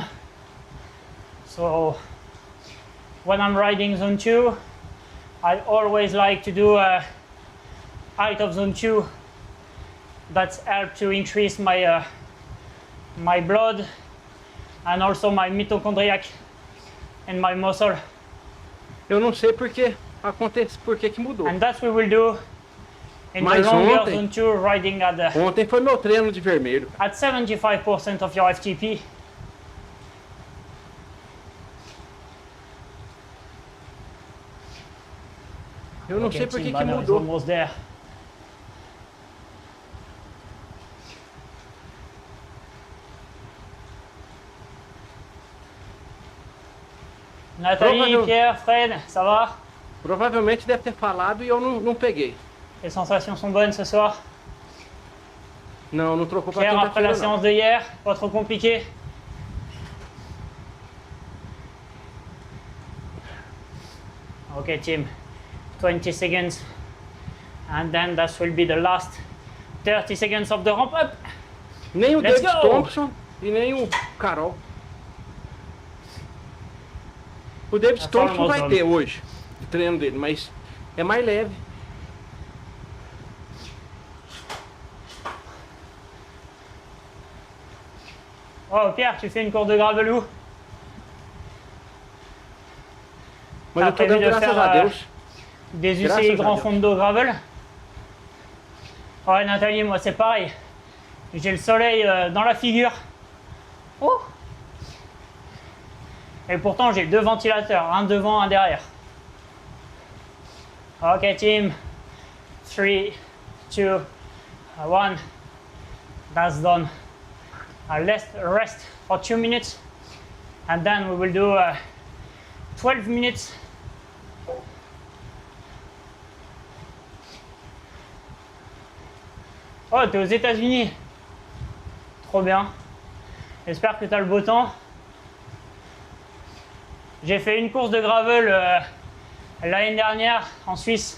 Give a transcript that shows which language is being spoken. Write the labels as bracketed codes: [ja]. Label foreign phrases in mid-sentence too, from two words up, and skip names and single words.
[en] So when I'm riding zone 2, I always like to do a height of zone 2. That's helped to increase my my blood and also my mitochondriac and my muscle. [pt] Eu não sei porque acontece, porque que mudou. [en] And that's what we will do in [pt] Mas [en] the longer [pt] ontem, [en] zone 2 riding at the, [pt] ontem foi meu treino de vermelho. [en] at 75% of your FTP. [pt] Eu não [en] Okay, [pt] sei porque [en] team [pt] que [en] banner is [pt] mudou. [en] almost there. [fr] Nathalie, Pierre, Fred, ça va? [pt] Provavelmente deve ter falado e eu não peguei. [fr] Les sensations sont bonnes ce soir? [pt] Não trocou pra [fr] Pierre, après la [pt] quinta-feira não. [fr] séance de hier, pas trop compliqué? [en] Okay, team, 20 seconds, and then that will be the last 30 seconds of the ramp up. [pt] Nem o [en] Let's [pt] David [en] go! [pt] Thompson e nem o Carol. O David Thompson vai ter hoje o treino dele, mas é mais leve. [fr] Oh Pierre, tu fais une course de gravel où? [pt] Mas eu tô dando graças a Deus. [fr] Des Grâce UCI à grand Dieu. fond de gravel? Ouais Nathalie, moi c'est pareil. J'ai le soleil dans la figure. Oh! Et pourtant j'ai 2 ventilateurs, un devant, un derrière. [en] Ok team, 3, 2, 1, that's done. Let's rest for 2 minutes And then we will do 12 minutes. [fr] Oh, t'es aux États-Unis. Trop bien. J'espère que t'as le beau temps. J'ai fait une course de gravel l'année dernière en Suisse.